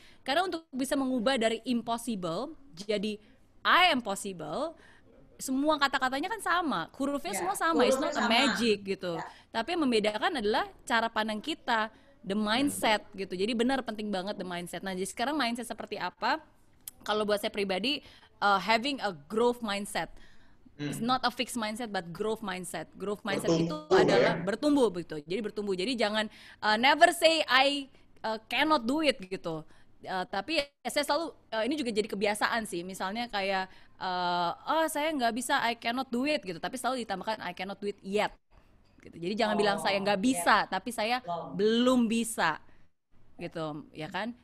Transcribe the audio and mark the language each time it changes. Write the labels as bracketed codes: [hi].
[id] Karena untuk bisa mengubah dari impossible jadi I am possible, semua kata-katanya kan sama, hurufnya semua sama, [en] it's not a magic [id] gitu. Tapi yang membedakan adalah cara pandang kita, the mindset gitu. Jadi benar penting banget the mindset. Nah, jadi sekarang mindset seperti apa? Kalau buat saya pribadi, [en] having a growth mindset. It's not a fixed mindset but growth mindset. [id] Growth mindset itu adalah bertumbuh begitu. Jadi bertumbuh. Jadi jangan [en] never say I cannot do it [id] gitu. Tapi saya selalu ini juga jadi kebiasaan sih. Misalnya kayak saya nggak bisa, [en] I cannot do it [id] gitu. Tapi selalu ditambahkan [en] I cannot do it yet. [id] Gitu. Jadi jangan bilang saya nggak bisa, tapi saya belum bisa gitu, ya kan?